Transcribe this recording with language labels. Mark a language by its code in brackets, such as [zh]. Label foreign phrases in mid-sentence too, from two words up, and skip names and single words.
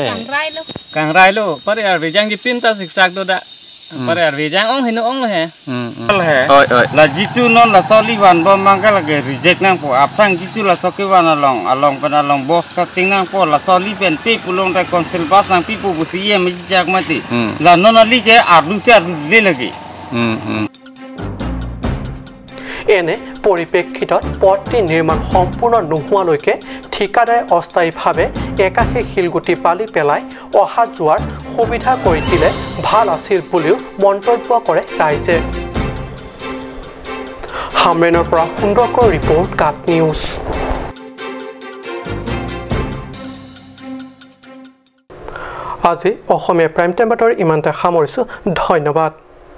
[mjw] kang rai lo pare arvejang ji pinta siksak do da pare arvejang ong hinu ong he la jitu non la soliwan bo mangka la ke reject nang po apang jitu la sokewan along pen along [en] box cutting [mjw] nang po la soli pen pe pulong da council bas nang pipu busi ye mi jak mati la non ali ke ardu se ardu le lagi [as] এনে পৰিপ্ৰেক্ষিতত পথটি নিৰ্মাণ সম্পূৰ্ণ নোহোৱালৈকে ঠিকাদাৰে অস্থায়ীভাৱে একাশী শিলগুটি বালি পেলাই অহা যোৱাৰ সুবিধা কৰি দিলে ভাল আছিল বুলিও মন্তব্য কৰে ৰাইজে হামৰেনৰ পৰা সুন্দৰকৰ ৰিপৰ্ট কাট নিউজ আজি অসমীয়া প্ৰাইম টাইম বাতৰি ইমানতে সামৰিছোঁ ধন্যবাদ